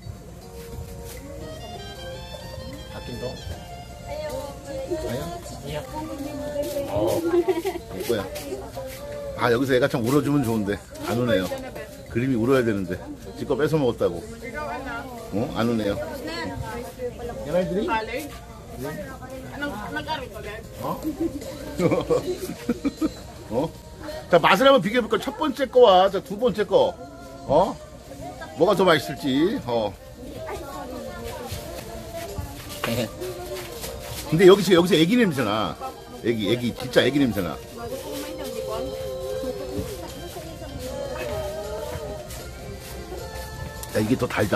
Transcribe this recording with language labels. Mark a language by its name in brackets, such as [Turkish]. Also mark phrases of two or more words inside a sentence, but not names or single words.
[Korean] 바뀐 거? 이거야. 아, 여기서 애가 참 울어주면 좋은데. 안 우네요. 그림이 울어야 되는데. 지껏 뺏어 먹었다고. 안 우네요. 얘네들이? [Filipino] Anong aral ko, Dad? [Korean] 자, 맛을 한번 비교해볼까? 첫 번째 거와 두 번째 거. 뭐가 더 맛있을지. 근데 여기서 애기 냄새나. 애기, 진짜 애기 냄새나. 야, 이게 더 달다.